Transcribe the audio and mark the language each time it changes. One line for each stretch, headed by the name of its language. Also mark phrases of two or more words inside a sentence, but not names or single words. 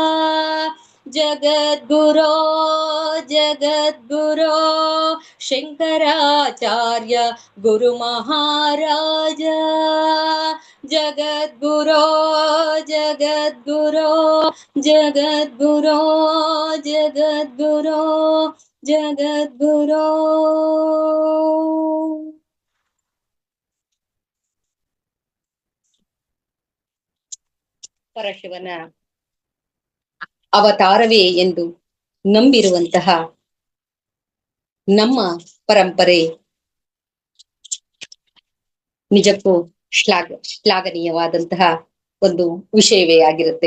Sanskrit: जगद्गुरो जगद्गुरो शङ्कराचार्य गुरु महाराज जगद्गुरो जगद्गुरो जगद्गुरो जगद्गुरो जगद्गुरो
Kannada: ಪರಶಿವನ ಅವತಾರವೇ ಎಂದು ನಂಬಿರುವಂತಹ ನಮ್ಮ ಪರಂಪರೆ ನಿಜಕ್ಕೂ ಶ್ಲಾಘನೀಯವಾದಂತಹ ಒಂದು ವಿಷಯವೇ ಆಗಿರುತ್ತೆ.